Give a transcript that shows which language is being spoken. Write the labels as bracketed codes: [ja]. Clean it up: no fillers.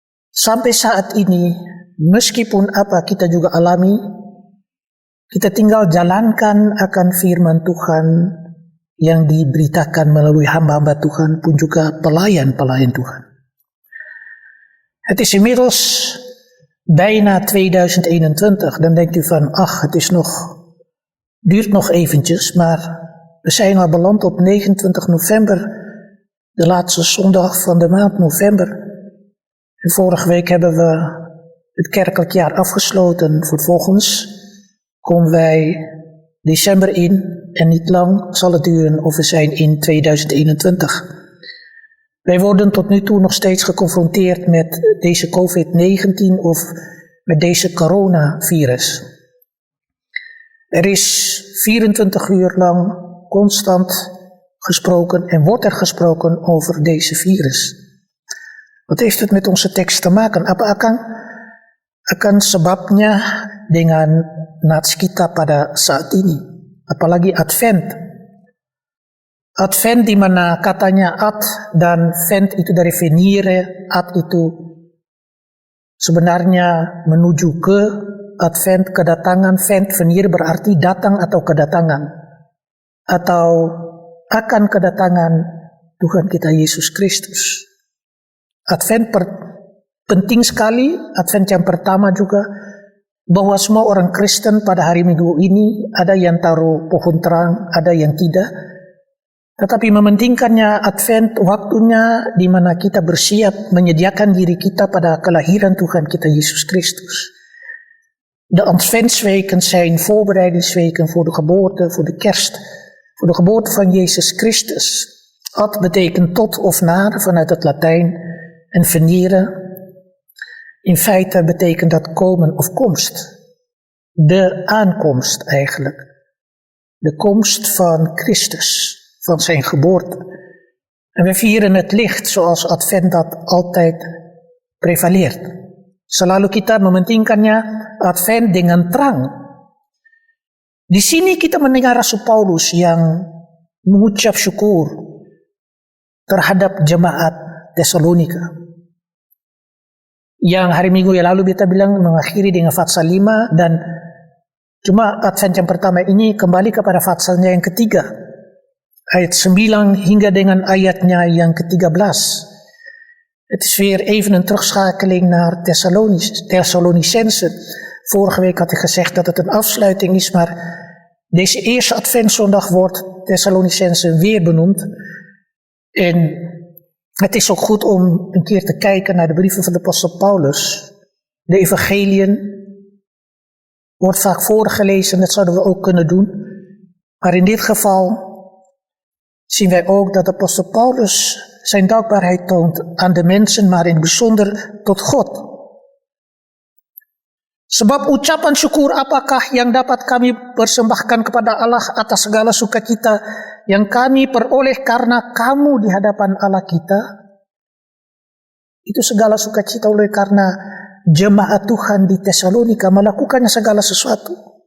[id] Sampai saat ini, meskipun apa kita juga alami, kita tinggal jalankan akan firman Tuhan yang diberitakan melalui hamba-hamba Tuhan pun juga pelayan-pelayan Tuhan. [nl] Het is inmiddels bijna 2021, dan denkt u van, het is duurt nog eventjes, maar we zijn al beland op 29 november, de laatste zondag van de maand november. En vorige week hebben we het kerkelijk jaar afgesloten. Vervolgens komen wij december in en niet lang zal het duren of we zijn in 2021. Wij worden tot nu toe nog steeds geconfronteerd met deze COVID-19 of met deze coronavirus. Er is 24 uur lang constant gesproken en wordt er gesproken over deze virus. Wat heeft het met onze tekst te maken? [id] Apa akan sebabnya dengan nats kita pada saat ini? Apalagi Advent. Advent di mana katanya ad dan vent itu dari venire, ad itu sebenarnya menuju ke, Advent kedatangan, vent venire berarti datang atau kedatangan atau akan kedatangan Tuhan kita Yesus Kristus. Advent penting sekali, Advent yang pertama juga, bahwa semua orang Kristen pada hari Minggu ini ada yang taruh pohon terang, ada yang tidak. Tetapi mementingkannya Advent waktunya di mana kita bersiap menyediakan diri kita pada kelahiran Tuhan kita Yesus Christus. [nl] De Adventsweken zijn voorbereidingsweken voor de geboorte, voor de kerst, voor de geboorte van Jezus Christus. Ad betekent tot of naar vanuit het Latijn en venire. In feite betekent dat komen of komst. De aankomst eigenlijk. De komst van Christus. Van zijn geboorte. En we vieren het licht zoals Advent dat altijd prevaleert. [id] Selalu kita mementingkannya Advent dengan terang. Di sini kita mendengar Rasul Paulus yang mengucap syukur terhadap jemaat Tesalonika. Yang hari Minggu yang lalu kita bilang mengakhiri dengan Fatsal 5 dan cuma Advent yang pertama ini kembali kepada Fatsalnya yang ketiga. Ayat 9 hingga dengan ayatnya yang ke-13. [nl] Het is weer even een terugschakeling naar Thessalonicense. Vorige week had ik gezegd dat het een afsluiting is, maar deze eerste Adventszondag wordt Thessalonicense weer benoemd. En het is ook goed om een keer te kijken naar de brieven van de apostel Paulus. De evangeliën wordt vaak voorgelezen, dat zouden we ook kunnen doen. Maar in dit geval zien wij ook dat apostel Paulus zijn dankbaarheid toont aan de mensen, maar in het bijzonder tot God. [id] Sebab ucapan syukur apakah yang dapat kami persembahkan kepada Allah atas segala sukacita yang kami peroleh karena kamu di hadapan Allah kita? Itu segala sukacita oleh karena jemaat Tuhan di Tesalonika melakukannya segala sesuatu.